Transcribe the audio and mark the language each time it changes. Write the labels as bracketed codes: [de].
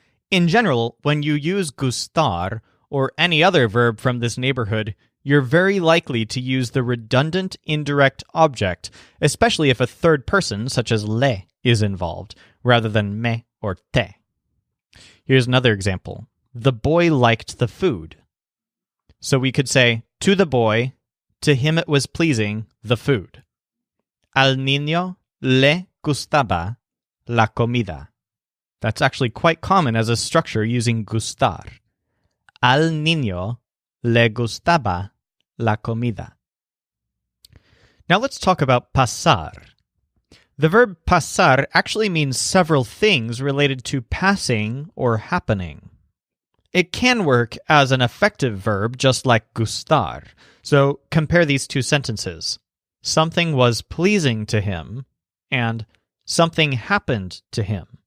[en] In general, when you use gustar or any other verb from this neighborhood, you're very likely to use the redundant indirect object, especially if a third person, such as le, is involved, rather than me or te. Here's another example. The boy liked the food. So we could say, to the boy, to him it was pleasing, the food. [es] Al niño le gustaba la comida. [en] That's actually quite common as a structure using gustar. [es] Al niño le gustaba la comida. [en] Now let's talk about pasar. The verb pasar actually means several things related to passing or happening. It can work as an affective verb just like gustar. So compare these two sentences. Something was pleasing to him and something happened to him.